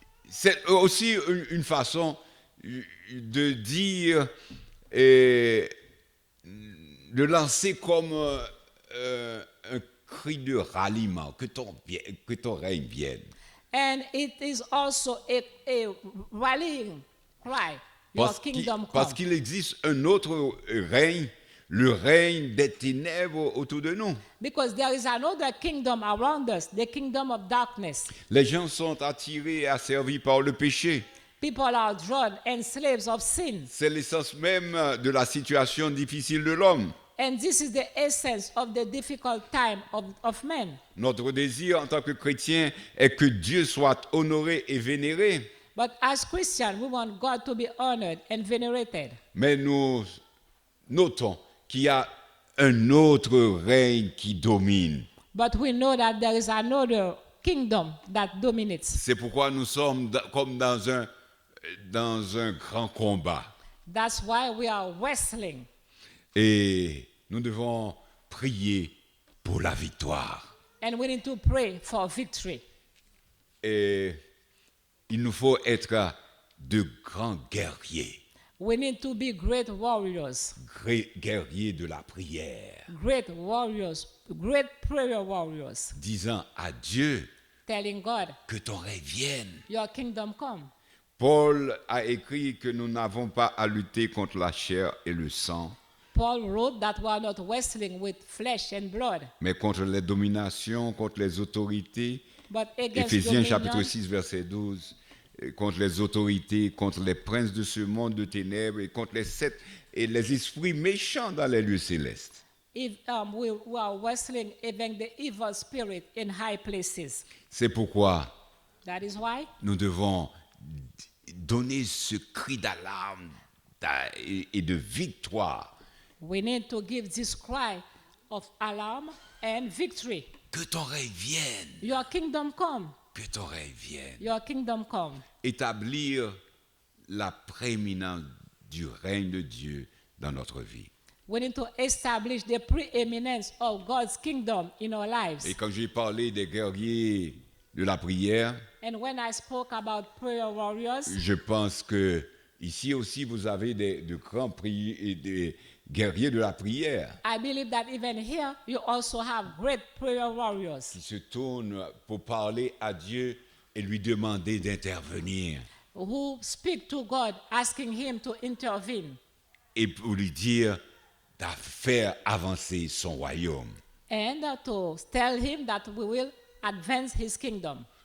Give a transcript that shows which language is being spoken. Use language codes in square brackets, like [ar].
[fr] C'est aussi une façon de dire, de lancer comme un cri de ralliement, que ton règne vienne. [en] And it is also a rallying cry, your kingdom come. [fr] Parce qu'il existe un autre règne, le règne des ténèbres autour de nous. [en] Because there is another kingdom around us, the kingdom of darkness. [fr] Les gens sont attirés et asservis par le péché. [en] People are drawn and slaves of sin. [fr] C'est l'essence même de la situation difficile de l'homme. [en] And this is the essence of the difficult time of men. [fr] Notre désir en tant que chrétien est que Dieu soit honoré et vénéré. [en] But as Christians, we want God to be honored and venerated. [fr] Mais nous notons qu'il y a un autre règne qui domine. [en] But we know that there is another kingdom that dominates. [fr] C'est pourquoi nous sommes comme dans un grand combat. [en] That's why we are wrestling. [fr] Et nous devons prier pour la victoire. [en] And we need to pray for victory. [fr] Et il nous faut être de grands guerriers, [en] We need to be great warriors, [fr] guerriers de la prière, [en] great warriors, great prayer warriors, [fr] disant à Dieu [en] telling God, [fr] que ton règne vienne. [en] your kingdom come. [fr] Paul a écrit que nous n'avons pas à lutter contre la chair et le sang, [en] Paul wrote that we are not wrestling with flesh and blood, [fr] mais contre les dominations, contre les autorités. [en] but against [fr] Éphésiens chapitre [en] dominion, [fr] 6, verset 12, contre les autorités, contre les princes de ce monde de ténèbres et contre les sept et les esprits méchants dans les lieux célestes. [en] we are wrestling against the evil spirit in high places. [fr] C'est pourquoi [en] That is why [fr] nous devons donner ce cri d'alarme et de victoire. [en] we need to give this cry of alarm and victory. [fr] Que ton règne vienne, [en] Your kingdom come. [fr] que ton règne vienne. [en] Your kingdom come. [fr] Établir la prééminence du règne de Dieu dans notre vie. [en] We need to establish the preeminence of God's kingdom in our lives. [fr] Et quand j'ai parlé des guerriers de la prière, [en] And when I spoke about prayer warriors, [fr] je pense que ici aussi vous avez de grands des guerriers de la prière [en] I believe that even here you also have great prayer warriors [fr] qui se tournent pour parler à Dieu et lui demander d'intervenir [en] who speak to God, asking Him to intervene [fr] et pour lui dire de faire avancer son royaume. [en] and to tell Him that we will advance His kingdom.